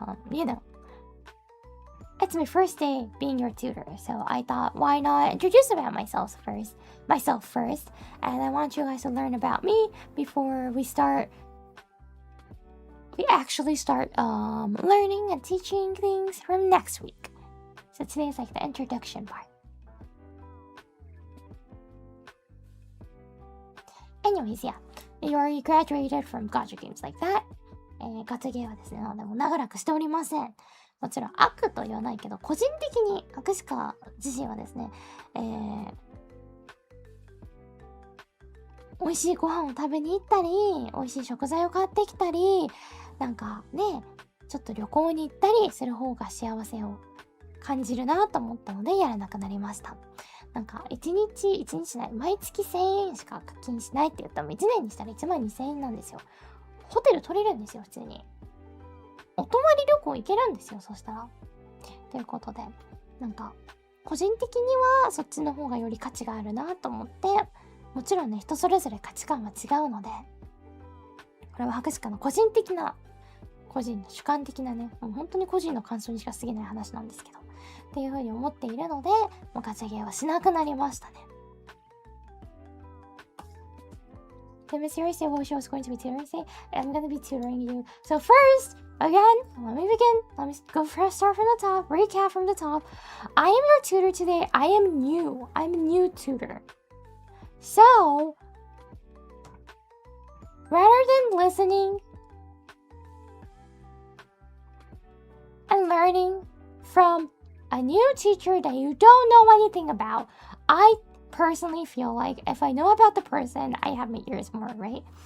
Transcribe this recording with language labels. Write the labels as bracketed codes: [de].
[en] You know, it's my first day being your tutor, so I thought, why not introduce about myself first, and I want you guys to learn about me before we actually start learning and teaching things from next week. So today's like the introduction part. Anyways, yeah, you already graduated from gacha games like that. [ja] ガチャゲーはですね、もう長らくしておりません。もちろん悪と言わないけど、個人的にアシカ自身はですね、美味しいご飯を食べに行ったり、美味しい食材を買ってきたり、なんかね、ちょっと旅行に行ったりする方が幸せを感じるなと思ったのでやらなくなりました。なんか1日ない、毎月1000円しか課金しないって言ったら1年にしたら1万2000円なんですよ。ホテル取れるんですよ、普通に。お泊まり旅行行けるんですよ、そしたら。ということで、なんか、個人的にはそっちの方がより価値があるなと思って、もちろんね、人それぞれ価値観は違うので、これは博士課の個人の主観的なね、もう本当に個人の感想にしか過ぎない話なんですけど、っていう風に思っているので、もうガチャゲーはしなくなりましたね。 [en] The mysterious devotion was going to be tutoring today, and I'm going to be tutoring you. So first, again, let me begin. Let me start from the top, recap from the top. I am your tutor today. I am new. I'm a new tutor. So, rather than listening and learning from a new teacher that you don't know anything about, I personally feel like if I know about the person, I have my ears more, right?